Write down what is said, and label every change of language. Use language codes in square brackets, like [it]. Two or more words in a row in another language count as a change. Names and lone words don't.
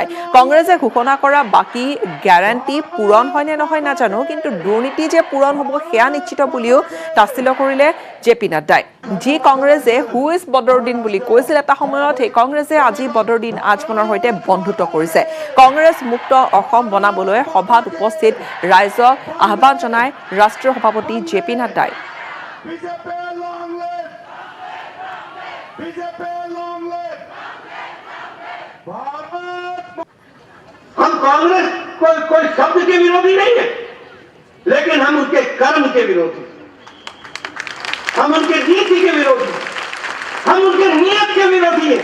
[as] কংগ্ৰেছে ঘোষণা কৰা বাকী গ্যাৰাণ্টি পূৰণ হয় নে নহয় নাজানো, কিন্তু দুৰ্নীতি যে পূৰণ হ'ব সেয়া নিশ্চিত বুলিও তাচ্ছিল্য কৰিলে জে.পি. নাড্ডাই। যি কংগ্ৰেছে [en] who is [as] বদৰুদ্দিন বুলি কৈছিল এটা সময়ত, সেই কংগ্ৰেছে আজি বদৰুদ্দিন আজমলৰ সৈতে বন্ধুত্ব কৰিছে। কংগ্ৰেছ মুক্ত অসম বনাবলৈ সভাত উপস্থিত ৰাইজক আহ্বান জনায় ৰাষ্ট্ৰীয় সভাপতি জে.পি. নাড্ডাই। [hi] हम कांग्रेस कोई शब्द के विरोधी नहीं है, लेकिन हम उनके कर्म के विरोधी, हम उनके नीति के विरोधी, हम उनके नियत के विरोधी हैं।